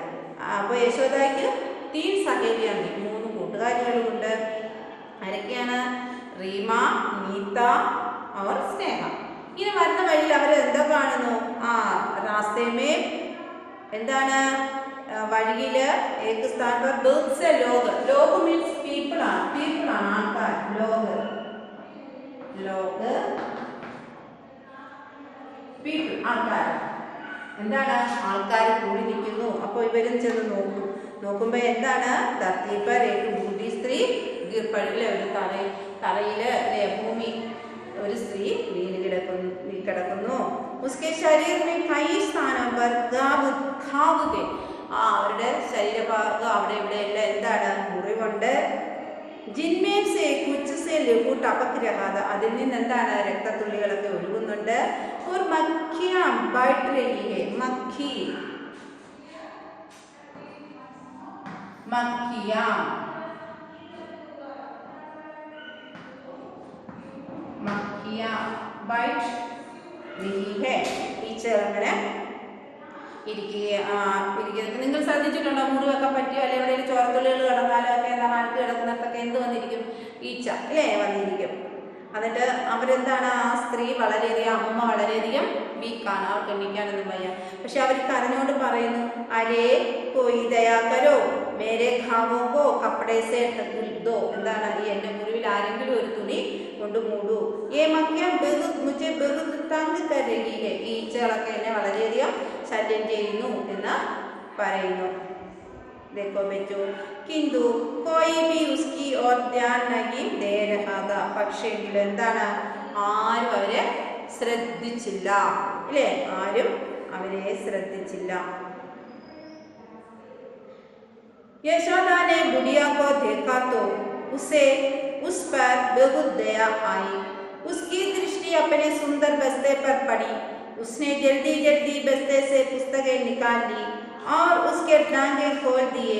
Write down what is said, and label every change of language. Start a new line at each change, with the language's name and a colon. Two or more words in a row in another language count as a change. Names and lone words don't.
Malayalam: അപ്പോൾ യശോദയ്ക്ക് 3 സഹേലിയാണ്, 3 കൂട്ടുകാരികളുമുണ്ട്. ആരൊക്കെയാണ്? റീമ, നീത और സ്നേഹ. ഇങ്ങനെ വരുന്ന വഴിയിൽ അവർ എന്താ കാണുന്നു? റാസ്തേമേ എന്താണ്?
Hindi: വഴിയിൽ एक स्थान पर बहुत से लोग, लोग
English: means people
Malayalam: ആണ്, ആൾക്കാർ.
Hindi: लोग पीपल ആൾക്കാർ.
Malayalam: എന്താണ് ആൾക്കാർ കൂടി നിൽക്കുന്നു. അപ്പോൾ ഇവരും ചെന്ന് നോക്കുമ്പോൾ എന്താണ്
Hindi: धरती पर एक बूढ़ी स्त्री गिर पड़ी
Malayalam: ഒരു തറയില് ഭൂമി ഒരു സ്ത്രീ വീണ് കിടക്കുന്നു.
Hindi: उसके शरीर में कई स्थानों पर घाव थे.
Malayalam: അവരുടെ ശരീരഭാഗം അവിടെ ഇവിടെ എല്ലാം എന്താണ് മുറിവുണ്ട്.
Hindi: जिनमें से कुछ से लहू टपक रहा था.
Malayalam: അതിൽ നിന്ന് എന്താണ് രക്തത്തുള്ളികളൊക്കെ ഒഴുകുന്നുണ്ട്.
Hindi: और मक्खियां बैठ रही है. मक्खियां बैठ रही है.
Malayalam: ടീച്ചർ അങ്ങനെ ഇരിക്കുന്നത് നിങ്ങൾ ശ്രദ്ധിച്ചിട്ടുണ്ടോ? മുറിവൊക്കെ പറ്റിയോ അല്ലെ എവിടെയും ചോരത്തുള്ളികൾ കിടന്നാലോ ഒക്കെ എന്താ മാറ്റി കിടക്കുന്നിടത്തൊക്കെ എന്ത് വന്നിരിക്കും? ഈച്ച അല്ലേ വന്നിരിക്കും. എന്നിട്ട് അവരെന്താണ് ആ സ്ത്രീ വളരെയധികം അമ്മ വളരെയധികം വീക്കാണ്, അവർക്ക് എണ്ണിക്കാനൊന്നും വയ്യ. പക്ഷെ അവർ കരഞ്ഞോണ്ട് പറയുന്നു
Hindi: अरे कोई दया करो मेरे घावों को कपड़े से दो.
Malayalam: എന്താണ് ഈ എൻ്റെ മുറിവിൽ ആരെങ്കിലും ഒരു തുണി കൊണ്ട് മൂടൂ.
Hindi: ये मक्खियां മുझे बहुत तंग कर रही है.
Malayalam: ഈ ഈച്ചകളൊക്കെ എന്നെ വളരെയധികം ശല്യം ചെയ്യുന്നു എന്ന് പറയുന്നു.
Hindi: देखो बच्चों किंतु कोई भी उसकी ओर ध्यान नहीं दे रहा था.
Malayalam: പക്ഷേ എന്താണ് ആരും അവരെ ശ്രദ്ധിച്ചില്ല അല്ലേ? ആരും അവരെ ശ്രദ്ധിച്ചില്ല.
Hindi: यशोदा ने बुढ़िया को देखा तो उसे उस पर बहुत दया आई. उसकी दृष्टि अपने सुंदर बस्ते पर पड़ी. उसने जल्दी जल्दी बस्ते से पुस्तकें निकाल ली और उसके टांगे खोल दिए.